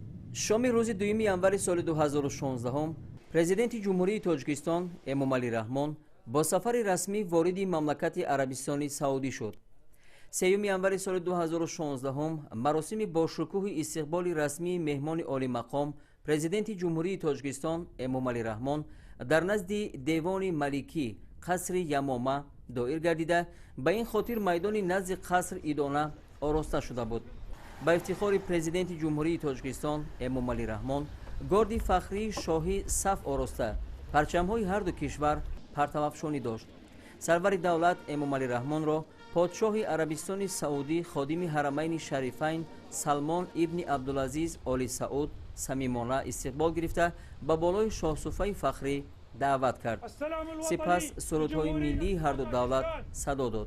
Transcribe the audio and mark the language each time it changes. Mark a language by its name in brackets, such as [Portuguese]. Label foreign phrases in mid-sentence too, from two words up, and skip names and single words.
[Tajik] شام روز 2 январи соли 2016 президенти ҷумҳурии Тоҷикистон Эмомалӣ Раҳмон бо сафари расмӣ вориди мамлакати Арабистони Саудӣ шуд. 3 январи соли 2016 маросими бошукӯҳи истиқболи расмии меҳмони олимақом президенти ҷумҳурии Тоҷикистон Эмомалӣ Раҳмон дар назди Девони Маликӣ қасри Ямома доир гардида, ба ин хотир майдони назди қаср идона ороста шуда буд. [Persian] با افتخار پرزیدنت جمهوری تاجیکستان امومالی رحمان گاردی فخری شاهی صف آراسته پرچم‌های هر دو کشور پرتوافشانی داشت. سرور دولت امومالی رحمان را پادشاه عربستان سعودی خادم حرمین شریفین سلمان ابن عبدالعزیز آل سعود صمیمانه استقبال گرفته به بالای شاه صفه فخری دعوت کرد. سپس سرودهای ملی هر دو دولت صدا داد.